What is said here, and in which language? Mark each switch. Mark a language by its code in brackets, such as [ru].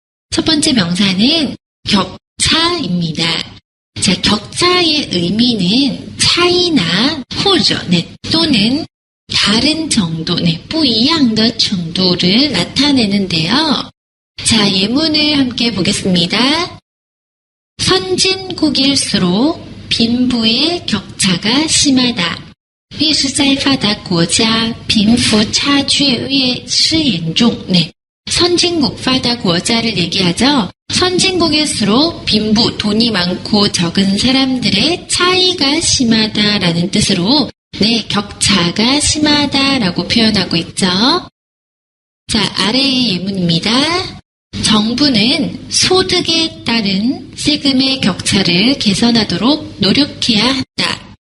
[ko] 첫 번째 명사는 격차입니다. 자, 격차의 의미는 차이나 [zh] 或者 [ko] 또는 다른 정도, [zh] 不一样的 [ko] 정도를 나타내는데요. 자, 예문을 함께 보겠습니다. 선진국일수록 빈부의 격차가 심하다. [zh] 越是在发达国家贫富差距越是严重. [ko] 네, 선진국, [zh] 发达 国家 [ko] 를 얘기하죠. 선진국일수록 빈부, 돈이 많고 적은 사람들의 차이가 심하다라는 뜻으로 네, 격차가 심하다라고 표현하고 있죠. 자, 아래의 예문입니다. 정부는 소득에 따른 세금의 격차를 개선하도록 노력해야 한다.